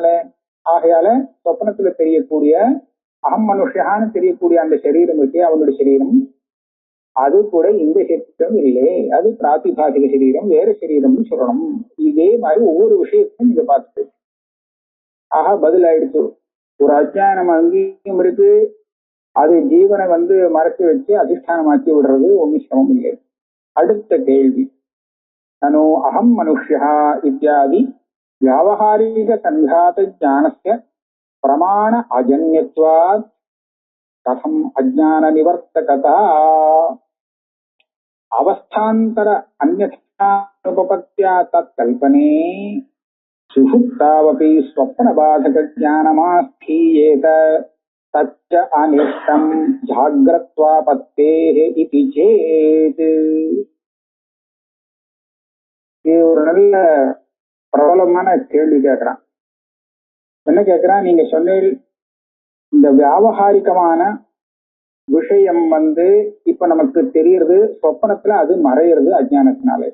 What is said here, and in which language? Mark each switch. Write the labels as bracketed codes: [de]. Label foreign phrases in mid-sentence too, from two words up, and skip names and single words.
[ta] ஆகையால சொப்னத்துல தெரியக்கூடிய அகம் மனுஷான்னு தெரியக்கூடிய அந்த சரீரம் வச்சு அவனுடைய சரீரம் அது கூட இந்த சரீரம் இல்லை, அது பிராத்திபாசிக சரீரம், வேற சரீரம்னு சொல்லணும். இதே மாதிரி ஒவ்வொரு விஷயத்தையும் நீங்க பார்த்துட்டு ஆஹா பதில் ஆயிடுச்சு. ஒரு அஜ்ஞானம் அங்கேயும் இருக்கு, அது ஜீவனை மறைச்சு வச்சு அதிஷ்டானமாக்கி விடுறது ஒன்றும் சிரமம் இல்லை. அடுத்த கேள்வி, [sa] ननु अहम मनुष्यः इत्यादि व्यावहारिक संघात ज्ञानस्य प्रमाण अजन्यत्वात् कथम अज्ञान निवर्तकता अवस्थान्तर अन्यथानुपपत्त्या तत्कल्पने सुषुप्तावपि स्वप्नबाधक ज्ञानमास्थीयेत तच्च अनिष्टं जाग्रत्वापत्तेः इति चेत्. [ta] இது ஒரு நல்ல பிரபலமான கேள்வி கேட்கிறான். என்ன கேட்கிறான்? நீங்க சொன்னீர் இந்த வியாவகாரிகமான விஷயம் இப்ப நமக்கு தெரியறது, சொப்பனத்துல அது மறையிறது அஜ்ஞானத்தினாலே.